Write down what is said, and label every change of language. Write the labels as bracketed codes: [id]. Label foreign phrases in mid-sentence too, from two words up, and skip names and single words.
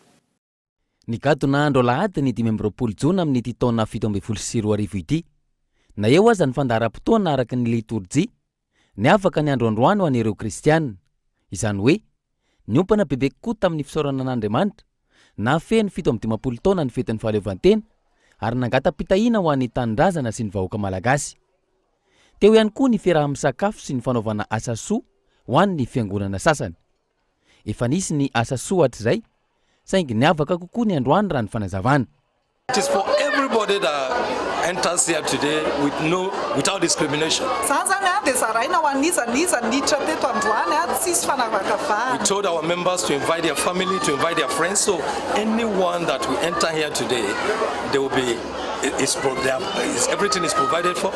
[mg] Ny gadona andro Alahady ny 5 jona amin'ny ity taona 17 ity na eo aza ny fandaharam-potoana araka ny liturjia ny afaka ny androandroany ho an'ireo kristianina izany hoe ny ompana bebe kokoa tamin'ny fisaorana an'Andriamanitra na feno 17 taona ny fetin'ny fahaleovantena ary nangata-pitahiana ho an'ny tanindrazana sy ny vahoaka malagasy. Teo ihany koa ny fiaraha-misakafo sy ny fanaovana asa soa ho an'ny fiangonana sasany. Efa nisy ny asa soa hatr'izay saingy ny afaka kokoa ny androany raha ny fanazavana. [en] It is for everybody that enters here today without discrimination. We told our members to invite their family, to invite their friends. So anyone that will enter here today, there will be everything is provided for.